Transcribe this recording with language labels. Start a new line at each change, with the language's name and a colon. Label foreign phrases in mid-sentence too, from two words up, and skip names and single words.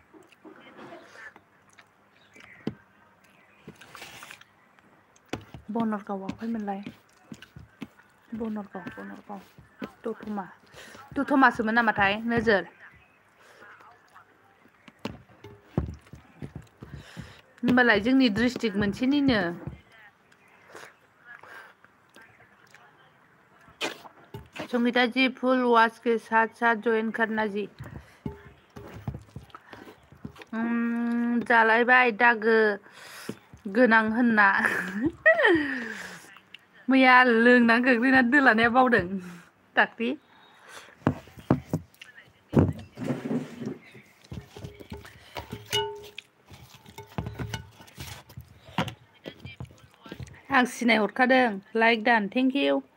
Bodo: बनरगावआवहायमोनलाय बनरगाव दतमासोमोन नामाथाय नोजोर होनबालाय जोंनि डिस्ट्रिक्ट मोनसेनिनो
Hindi: संगीता जी
English: full watch
Hindi: के साथ साथ ज्वाइन करना जी
Bodo: जालायबाय दागो गोनां होनना मैया लोंना गोग्लैना दोलानाया बावदों दाख्लि आं सिनायहरखादों लाइक दान
English: thank you